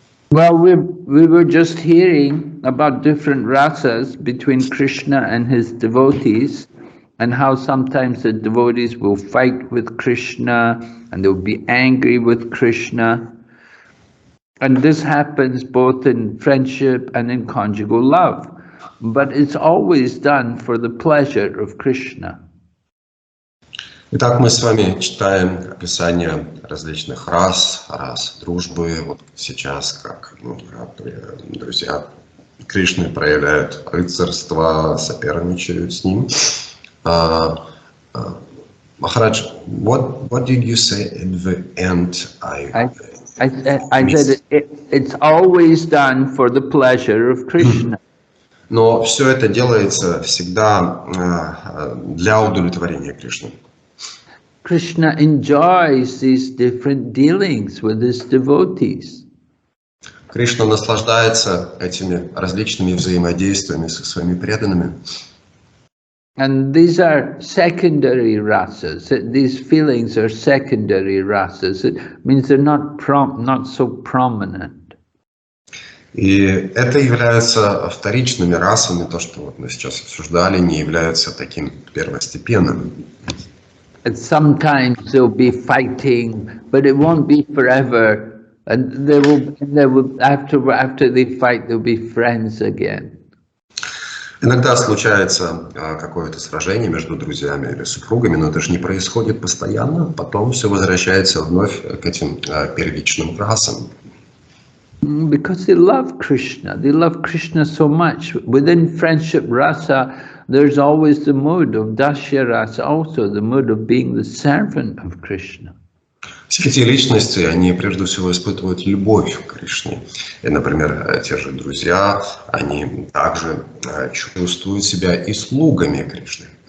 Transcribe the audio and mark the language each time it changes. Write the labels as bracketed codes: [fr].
[en] Well, we were just hearing about different rasas between Krishna and his devotees, and how sometimes the devotees will fight with Krishna and they'll be angry with Krishna. And this happens both in friendship and in conjugal love. But it's always done for the pleasure of Krishna. [ru] Итак, мы с вами читаем описание различных рас дружбы. Вот сейчас, как друзья Кришны проявляют рыцарство, соперничают с ним. [en] Maharaj, what did you say at the end? I said it's always done for the pleasure of Krishna. [ru] Но все это делается всегда для удовлетворения Кришны. [en] Krishna enjoys these different dealings with his devotees. [ru] Кришна наслаждается этими различными взаимодействиями со своими преданными. [en] And these are secondary rasas. These feelings are secondary rasas. It means they're not so prominent. [ru] И это является вторичными расами, то, что вот мы сейчас обсуждали, не является таким первостепенным. [en] And sometimes they'll be fighting, but it won't be forever. And they will after they fight, they'll be friends again. [ru] Иногда случается какое-то сражение между друзьями или супругами, но это же не происходит постоянно. Потом все возвращается вновь к этим первичным расам. [en] Because they love Krishna so much. Within friendship rasa, there's always the mood of Dasya rasa, also the mood of being the servant of Krishna. [ru] Все эти личности, они прежде всего испытывают любовь к Кришне. И, например, те же друзья, они также чувствуют себя и слугами Кришны.